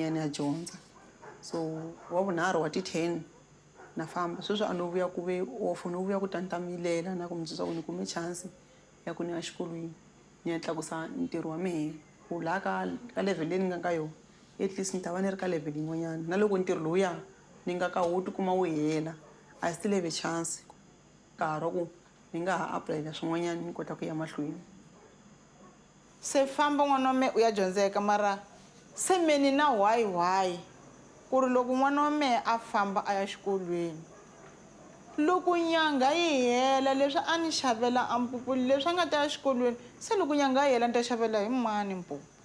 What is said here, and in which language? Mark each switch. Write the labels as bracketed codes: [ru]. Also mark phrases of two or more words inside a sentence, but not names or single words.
[ts] ya ni ya dyondza so wa vunharhu wa ti-10 na famba sweswi a no vuya ku ve off no vuya ku tantamilela na ku mi byisa ku ni kume chance ya ku ni ya xikolweni ni ya tlakusa ntirho wa mehe ku laha ka level leyi ni nga ka yona at least ni ta va ni ri ka level yin'wanyana na loko ntirho lowuya ni nga ka wo tikuma wu hela [en] I still have a chance [ts] nkarhi wa ku ni nga ha aplayela swin'wanyana ni kota ku ya mahlweni se famba n'wana wa me u ya dyondzeka mara se meni na why ku ri loko n'wana wa mehe a famba a ya xikolweni loko nyanga yi hela leswi a ni xavela ampupulu leswi a nga ta ya xikolweni se loko nyanga yi hela ni ta xavela hi mani mpu